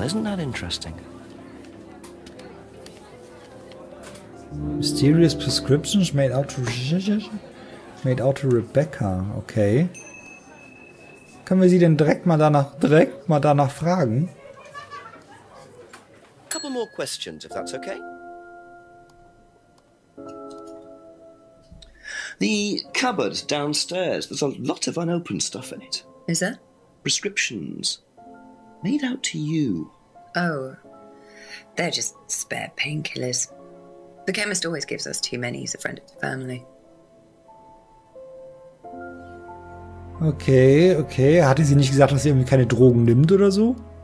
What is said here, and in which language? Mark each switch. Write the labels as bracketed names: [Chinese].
[English] Well, isn't that interesting? Mysterious prescriptions made out to Rebecca. Okay. [German] Können wir sie denn direkt mal danach fragen? [English] A couple more questions, if that's okay. The cupboard downstairs, there's a lot of unopened stuff in it. Is there? Prescriptions. Made out to you. Oh, they're just spare painkillers. The chemist always gives us too many. He's a friend of the family. Okay, okay. [German] Hatte sie nicht gesagt, dass sie irgendwie keine Drogen nimmt oder so?